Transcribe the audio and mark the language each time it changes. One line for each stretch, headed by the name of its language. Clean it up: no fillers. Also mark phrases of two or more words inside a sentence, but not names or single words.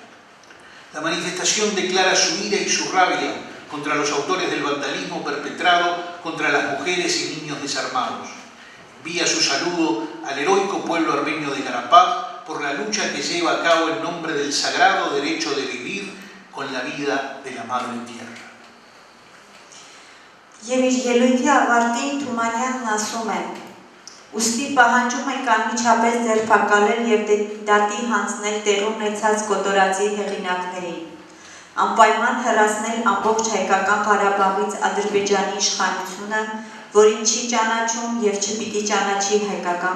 Spanish: La manifestación declara su ira y su rabia contra los autores del vandalismo perpetrado contra las mujeres y niños desarmados. Envía su saludo al heroico pueblo armenio de Karabaj por la lucha que lleva a cabo en nombre del sagrado derecho de vivir con la vida de la madre tierra.
Armenian: Եվ իր ելույթի ավարտին Թումանյանն ասում է. Ուստի պահանջում ենք անմիջապես ձերբակալել և դատի հանձնել տեղի ունեցած կոտորածի հեղինակներին, անպայման հեռացնել ամբողջ հայկական Ղարաբաղից Ադրբեջանի իշխանությունը, որին չի ճանաչում և չպիտի ճանաչի հայկական